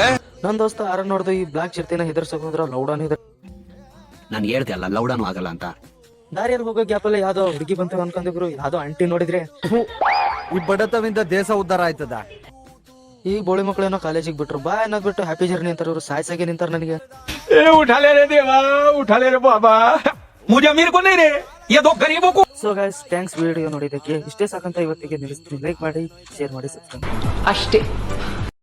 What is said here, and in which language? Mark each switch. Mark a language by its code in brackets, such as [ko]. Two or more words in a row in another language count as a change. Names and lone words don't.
[kn] ನನ್ ದೋಸ್ತ ಆರ ನೋಡ್ದು ಈ ಬ್ಲಾಕ್ ಚಿರ್ತೇನ ಹೆದರ್ಸಕ್ ಹೋದ್ರ ಲೌಡಾನ್ ಹೆದರ್. ನಾನು ಹೇಳ್ದೆ ಅಲ್ಲ ಲೌಡಾನು ಆಗಲ್ಲ ಅಂತ. ದಾರಿಯಲ್ಲಿ ಹೋಗೋ ಗ್ಯಾಪಲ್ಲಿ ಯಾವ್ದೋ ಹುಡುಗಿ ಬಂತು ಅನ್ಕೊಂಡಿದ್ರು, ಯಾವ್ದೋ ಆಂಟಿ ನೋಡಿದ್ರೆ. ಈ ಬಡತವಿಂದ ದೇಶ ಉದ್ಧಾರ ಆಯ್ತದ. ಈ ಬೋಳಿ ಮಕ್ಕಳೇನೋ ಕಾಲೇಜಿಗೆ ಬಿಟ್ರು, ಬಾ ಅನ್ನೋದ್ ಬಿಟ್ಟು [en] happy journey [kn] ಅಂತಾರೆ. ಇವ್ರು ಸಾಯ್ಸಾಗೆ ನಿಂತಾರ ನನಗೆ. [hi] उठा ले रे देवा, उठा ले रे बाबा, मुझे अमीर को नहीं रे, ये दो गरीबों को. [en] so guys, thanks [kn] ವಿಡಿಯೋ ನೋಡಿದ್ದಕ್ಕೆ. ಇಷ್ಟೇ ಸಾಕಂತ ಇವತ್ತಿಗೆ ನಿಲ್ಲಿಸ್ತೀನಿ. ಲೈಕ್ ಮಾಡಿ, ಶೇರ್ ಮಾಡಿ, ಸಬ್ಸ್ಕ್ರೈಬ್ ಅಷ್ಟೇ.